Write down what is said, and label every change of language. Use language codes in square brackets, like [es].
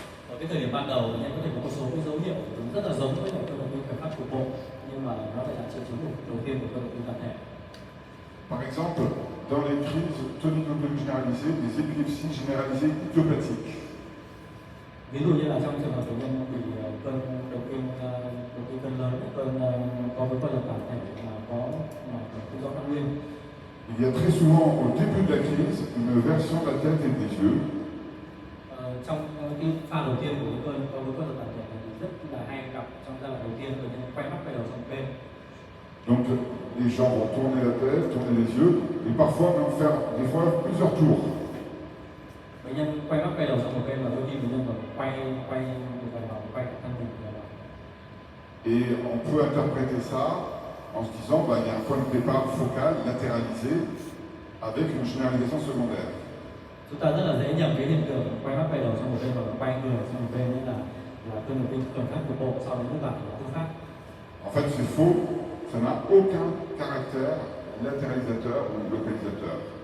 [vi] Ở cái thời điểm ban đầu bệnh nhân có thể có một số cái dấu hiệu rất là giống với cơn động kinh khởi phát cục bộ nhưng mà nó lại là triệu chứng đầu tiên của cơn động kinh toàn thể. [fr] Par exemple, dans les crises tonico-cloniques généralisées, des épilepsies généralisées idiopathiques. [vi] Ví dụ như là trong trường hợp bệnh nhân bị cơn động kinh cơn lớn, cơn có với co giật toàn thể mà có không rõ căn nguyên. [fr] Il y a très souvent au début de la crise une version de la tête et des yeux. [vi] Trong cái pha đầu tiên của cơn có với co giật toàn thể thì rất là hay gặp trong giai đoạn đầu tiên bệnh nhân quay mắt quay đầu sang một bên. [fr] Donc les gens vont tourner la tête, tourner les yeux, et parfois même faire des fois plusieurs tours. [vi] Bệnh nhân quay mắt quay đầu sang một bên và đôi khi bệnh nhân còn quay cả thân mình. [fr] Et on peut interpréter ça en se disant bah, il y a un point de départ focal latéralisé avec une généralisation secondaire. [vi] Chúng ta rất là dễ nhầm cái hiện tượng quay mắt quay đầu sang một bên và quay người sang một bên là cơn động kinh khởi phát cục bộ sau đến lúc gặp là thứ phát. [fr] En fait, c'est faux. Ça n'a aucun caractère latéralisateur ou localisateur.